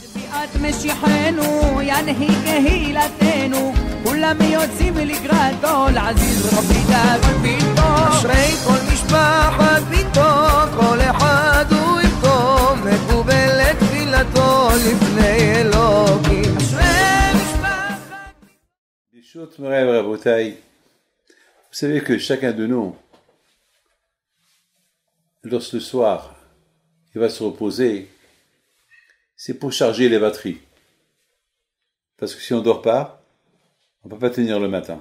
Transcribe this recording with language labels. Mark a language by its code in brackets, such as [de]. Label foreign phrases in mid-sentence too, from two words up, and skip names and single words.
[he] את משיחנו, ינהיג קהילתנו, כולם יוצאים לקראתו, לעזיז רבי דוד ביתו. אשרי כל משפחת ביתו, כל אחד הוא איתו, מקובלת תפילתו לפני אלוקים. אשרי משפחת... ברשות מורי ורבותי, [fr] vous savez que chacun de nous, lorsque le soir, il va se reposer, c'est pour charger les batteries. Parce que si on ne dort pas, on ne peut pas tenir le matin.